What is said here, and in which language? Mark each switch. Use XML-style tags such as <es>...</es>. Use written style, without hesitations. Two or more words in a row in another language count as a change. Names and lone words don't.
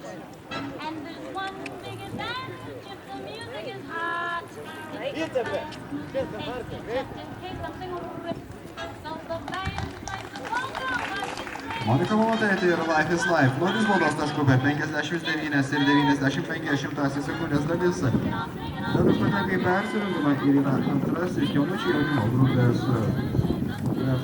<en>And there's one big advantage if the music is hot. Just in case something rips. So the band plays the polka like it's ready.</en> <lt>Monika Maldaitė ir Life is Life. Nulis baudos taškų per 59 ir 95 sekundės dalis. Dabar patenka į persirungimą ir yra antrasis jaunučių jaunimo grupės</lt>